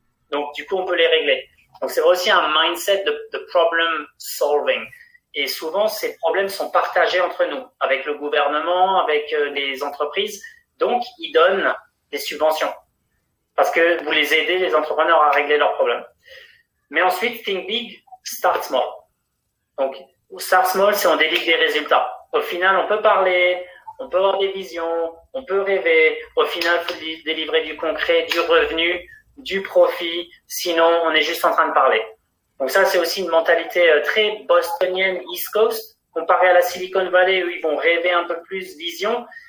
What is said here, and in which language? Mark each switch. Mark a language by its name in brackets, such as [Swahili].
[French] Donc, du coup, on peut les régler. Donc, c'est aussi un mindset de problem solving. Et souvent, ces problèmes sont partagés entre nous, avec le gouvernement, avec les entreprises. Donc, ils donnent des subventions. Parce que vous les aidez, les entrepreneurs, à régler leurs problèmes. Mais ensuite, [English] think big, start small. [French] Donc, [English] start small, [French] c'est on délivre des résultats. Au final, on peut parler, on peut avoir des visions, on peut rêver. Au final, il faut délivrer du concret, du revenu, du profit. Sinon, on est juste en train de parler. Donc ça, c'est aussi une mentalité très bostonienne, East Coast, comparé à la Silicon Valley où ils vont rêver un peu plus vision.